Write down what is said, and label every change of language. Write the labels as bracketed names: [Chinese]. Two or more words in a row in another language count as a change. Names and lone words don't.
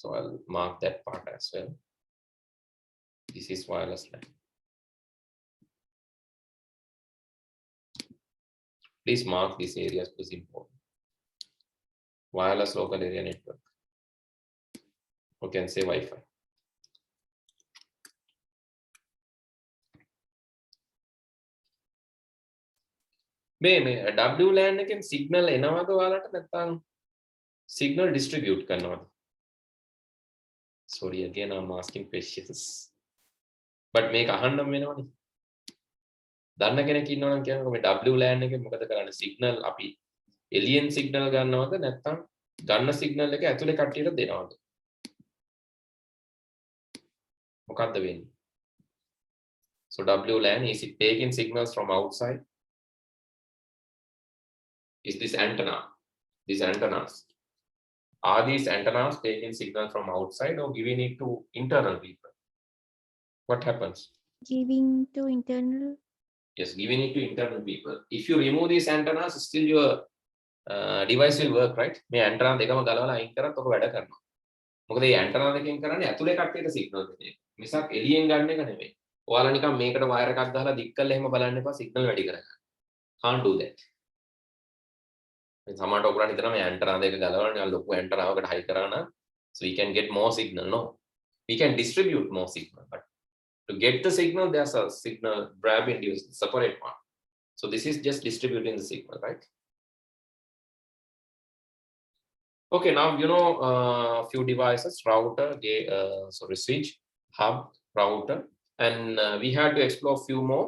[English] So I'll mark that part as well. This is wireless LAN. Please mark these areas, because important. Wireless local area network. You can say Wi-Fi. [Sinhala] මේ WLAN එකෙන් signal එනවද ඔයාලට නැත්නම් [English] signal distribute [Sinhala] කරනවද? [English] Sorry again, I'm asking questions. [Sinhala] But මේක අහන්නම වෙනවනේ. දන්න කෙනෙක් ඉන්නවනම් කියන්නකෝ මේ WLAN එකෙන් මොකද කරන්නේ? signal අපි [English] alien signal [Sinhala] ගන්නවද නැත්නම් ගන්න signal එක ඇතුලේ කට්ටියට දෙනවද? මොකක්ද වෙන්නේ? [English] So WLAN, is it taking signals from outside? Is this antenna? These antennas. Are these antennas taking signal from outside or giving it to internal people? What happens? Giving to internal. Yes, giving it to internal people. If you remove these antennas, still your device will work, right? [Sinhala] මේ antenna දෙකම ගලවලා අයින් කරත් ඔක වැඩ කරනවා. මොකද මේ antenna දෙකෙන් කරන්නේ ඇතුලේ කට්ටියට signal දෙන එක. මිසක් එළියෙන් ගන්න එක නෙමෙයි. ඔයාලා නිකන් මේකට wire එකක් ගහලා දික් කරලා එහෙම බලන්න එපා signal වැඩි කරගන්න. [English] Can't do that. [Sinhala] සමහරට ඔයගොල්ලන් හිතනවා මේ antenna දෙක ගලවලා ලොකු antenna එකකට high කරා නම් [English] so we can get more signal. [Sinhala] No. [English] We can distribute more signal, but to get the signal, there's a signal grab induced separate one. So this is just distributing the signal, right? Okay, now you know few devices: router, switch, hub, router, and we had to explore few more.